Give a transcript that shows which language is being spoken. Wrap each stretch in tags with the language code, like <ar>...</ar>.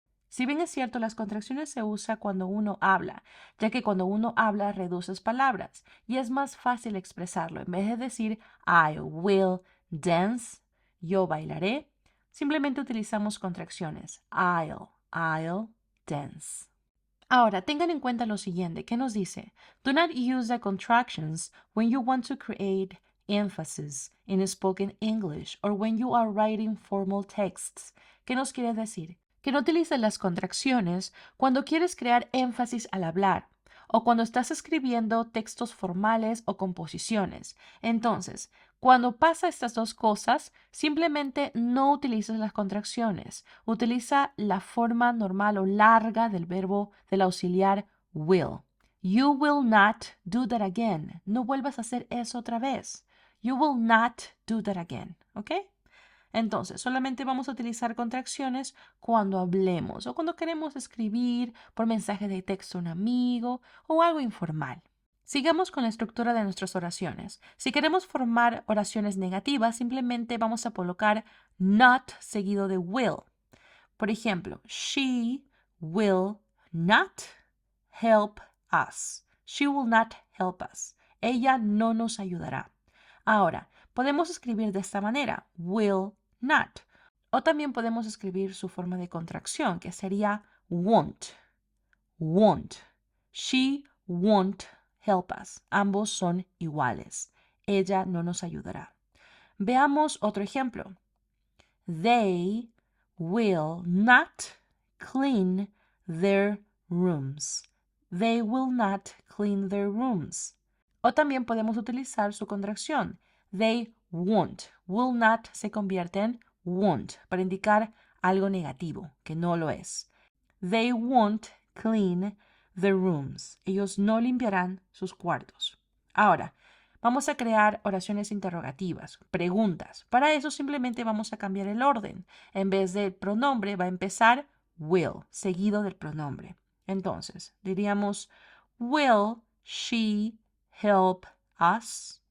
<es>Si bien es cierto, las contracciones se usan cuando uno habla, ya que cuando uno habla reduces palabras y es más fácil expresarlo. En vez de decir</es> <en>I will dance,</en> <es>yo bailaré, simplemente utilizamos contracciones.</es> <en>I'll dance.</en> <es>Ahora, tengan en cuenta lo siguiente, ¿qué nos dice?</es> <en>Do not use the contractions when you want to create emphasis in spoken English or when you are writing formal texts.</en> <es>¿Qué nos quiere decir? Que no utilices las contracciones cuando quieres crear énfasis al hablar o cuando estás escribiendo textos formales o composiciones. Entonces, cuando pasa estas dos cosas, simplemente no utilices las contracciones. Utiliza la forma normal o larga del verbo del auxiliar will.</es> <en>You will not do that again.</en> <es>No vuelvas a hacer eso otra vez.</es> <en>You will not do that again.</en> <es>¿Ok? Entonces, solamente vamos a utilizar contracciones cuando hablemos o cuando queremos escribir por mensaje de texto a un amigo o algo informal. Sigamos con la estructura de nuestras oraciones. Si queremos formar oraciones negativas, simplemente vamos a colocar not seguido de will. Por ejemplo,</es> <en>she will not help us. She will not help us.</en> <es>Ella no nos ayudará. Ahora, podemos escribir de esta manera, will not. O también podemos escribir su forma de contracción, que sería won't.</es> <en>Won't. She won't help us.</en> <es>Ambos son iguales. Ella no nos ayudará. Veamos otro ejemplo.</es> <en>They will not clean their rooms. They will not clean their rooms.</en> <es>O también podemos utilizar su contracción.</es> <en>They won't.</en> <es>Will not se convierte en won't para indicar algo negativo, que no lo es.</es> <en>They won't clean the rooms.</en> <es>Ellos no limpiarán sus cuartos. Ahora, vamos a crear oraciones interrogativas, preguntas. Para eso simplemente vamos a cambiar el orden. En vez del pronombre va a empezar will, seguido del pronombre. Entonces, diríamos,</es> <en>will she help us?</en>